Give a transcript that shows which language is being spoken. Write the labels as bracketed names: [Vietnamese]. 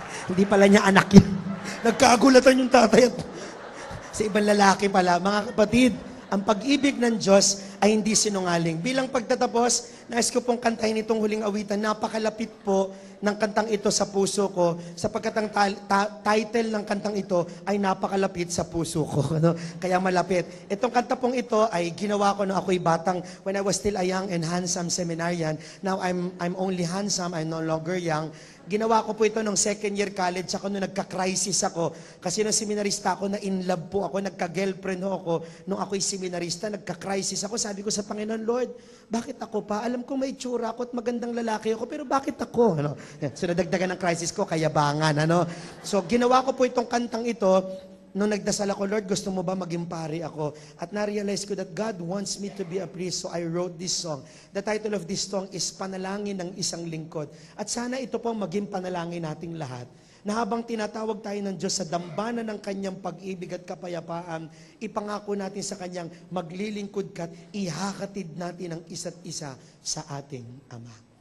[Filipino] Hindi pala niya anak yan. Nagkagulatan yung tatay at sa ibang lalaki pala. Mga kapatid, ang pag-ibig ng Diyos ay hindi sinungaling. Bilang pagtatapos, nais ko pong kantahin itong huling awitan. Napakalapit po ng kantang ito sa puso ko, sapagkat ang title ng kantang ito ay napakalapit sa puso ko. Ano? Kaya malapit. Itong kanta pong ito ay ginawa ko nung ako'y batang, [English] when I was still a young and handsome seminarian. Now I'm only handsome, I'm no longer young. [Filipino] Ginawa ko po ito nung second year college ako nung nagka-crisis ako. Kasi nung seminarista ako, na-in love po ako, nagka-girlfriend ako. Nung ako'y seminarista, nagka-crisis ako. Sabi ko sa Panginoon, Lord, bakit ako pa? Alam ko may tsura ako at magandang lalaki ako, pero bakit ako? Ano? So nadagdagan ng crisis ko, kayabangan. Ano? So ginawa ko po itong kantang ito. Nung nagdasal ako, Lord, gusto mo ba maging pari ako? At na-realize ko [English] that God wants me to be a priest, so I wrote this song. The title of this song is Panalangin ng Isang Lingkod. [Filipino] At sana ito po maging panalangin nating lahat, na habang tinatawag tayo ng Diyos sa dambana ng Kanyang pag-ibig at kapayapaan, ipangako natin sa Kanyang maglilingkod ka at ihakatid natin ang isa't isa sa ating Ama.